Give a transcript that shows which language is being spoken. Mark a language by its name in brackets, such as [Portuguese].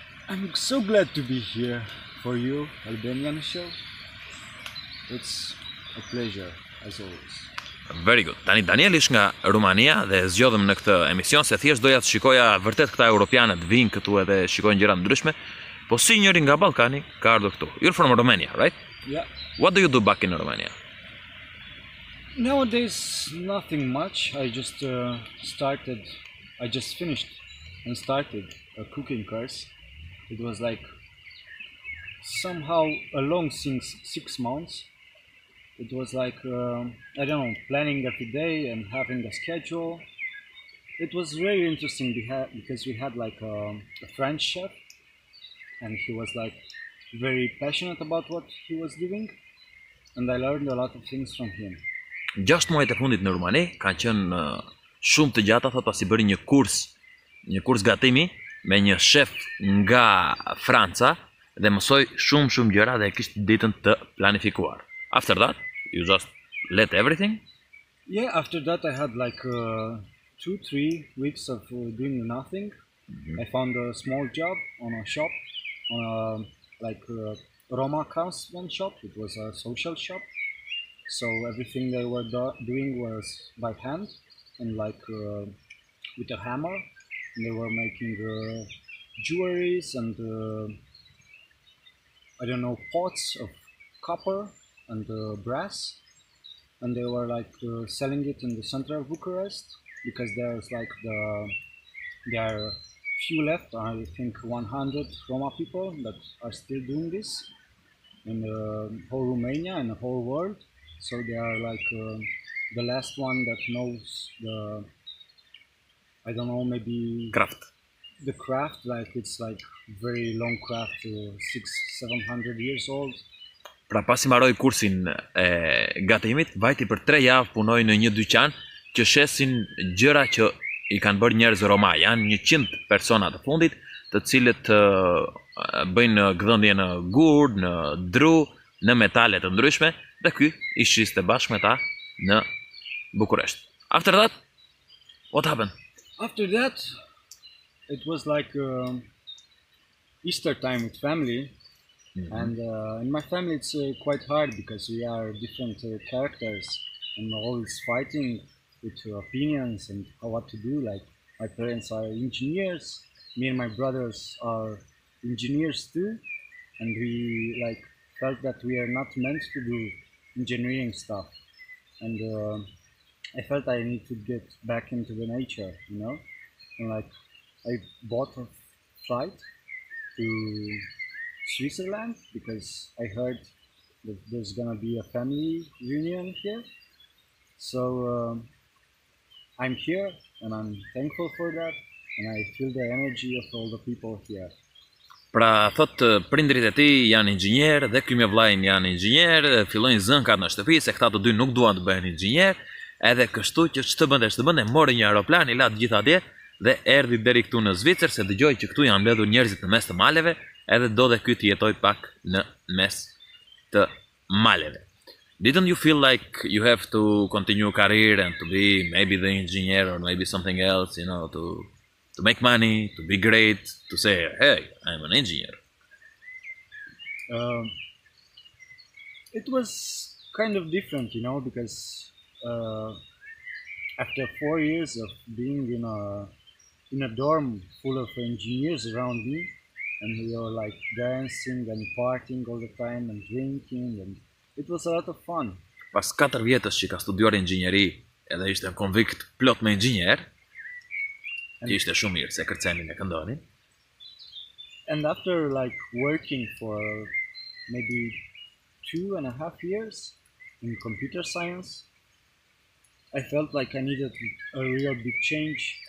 [English] I'm so glad to be here for you, Albanian show. It's a pleasure, as always. Very good. [Albanian] Tani Danieli është nga Rumania dhe zgjodhëm në këtë emision se thjesht doja të shikoja vërtet këta europianët vinë këtu edhe shikojnë gjëra ndryshme, po si njëri nga Ballkani ka ardhur këtu. [English] You're from Romania, right? Yeah. What do you do back in Romania? Nowadays, nothing much. I just finished and started a cooking course. It was like somehow a long 6 months. It was like, I don't know, planning every day and having a schedule. It was very interesting because we had like a French chef and he was like very passionate about what he was doing and I learned a lot of things from him. [Albanian] 6 muajt e fundit në Rumani kanë qenë shumë të gjata, thot pasi bëri një kurs gatimi me një shef nga Franca dhe mësoi shumë gjëra dhe kishte ditën të planifikuar. [English] After that, you just let everything? Yeah, after that I had like 2-3 weeks of doing nothing. Mm-hmm. I found a small job on a shop, on a Roma craftsman shop. It was a social shop. So everything they were doing was by hand and like with a hammer. And they were making jewelries and I don't know, pots of copper and brass, and they were like selling it in the center of Bucharest because there's like there are few left. I think 100 Roma people that are still doing this in the whole Romania and the whole world. So they are like the last one that knows the, I don't know, maybe Craft. The craft, like it's like very long craft, 600-700 years old. [Albanian] Pra pasi mbaroi kursin e gatimit, vajti për 3 javë punoi në një dyqan që shesin gjëra që i kanë bërë njerëz Roma. Janë 100 persona të fundit, të cilët bëjnë gdhëndje në gur, në dru, në metale të ndryshme, dhe ky i shiste bashkë me ta në Bukuresht. [English] After that, what happened? After that, it was like Easter time with family. Mm-hmm. And in my family it's quite hard because we are different characters and always fighting with opinions and what to do. Like my parents are engineers, me and my brothers are engineers too, and we like felt that we are not meant to do engineering stuff. And I felt I need to get back into the nature, you know. And like I bought a flight to Switzerland because I heard that there's gonna be a family reunion here. So I'm here and I'm thankful for that and I feel the energy of all the people here. [Albanian] Pra thot prindrit e tij janë inxhinier dhe ky me vllajin janë inxhinier, fillojnë zënkat në shtëpi se këta të dy nuk duan të bëhen inxhinier, edhe kështu që ç'të bënte, mori një aeroplan, i la të gjithë atje dhe erdhi deri këtu në Zvicër se dëgjoi që këtu janë mbledhur njerëzit në mes të maleve. Edhe do dhe ky të jetoj pak në mes të maleve. [English] Didn't you feel like you have to continue career and to be maybe the engineer or maybe something else, you know, to make money, to be great, to say, hey, I'm an engineer? It was kind of different, you know, because after 4 years of being in a dorm full of engineers around me, and we were like dancing and partying all the time and drinking and it was a lot of fun. [Albanian] Pas 4 vjetësh që ka studiuar inxhinieri edhe ishte konvikt plot me inxhinier, që ishte shumë mirë se kërcenin e këndonin. [English] And after like working for maybe 2.5 years in computer science, I felt like I needed a real big change.